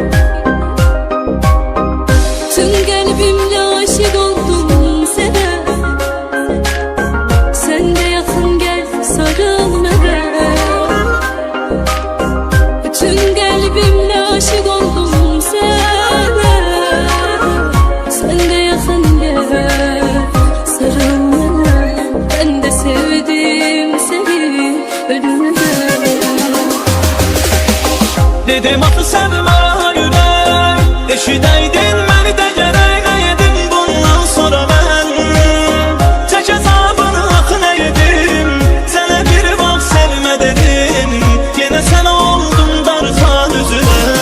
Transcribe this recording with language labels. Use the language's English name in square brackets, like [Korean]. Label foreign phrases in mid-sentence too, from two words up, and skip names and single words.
[Azerbaijani] Tüm qəlbimlə aşiq oldum sənə, sən də yaxın gəl sarıl mənə. Tüm qəlbimlə aşiq oldum sənə, sən də yaxın gəl sarıl mənə. [Turkish] Ben de sevdim seni ölümüne. [Azerbaijani] Dedim axı sevmə ürək, eşidəydin məni də gərək edim bundan sonra mən. Çək əzabını axı nə edim, sənə bir vaxt sevmə dedim, yenə sən oldun darxan üzünə.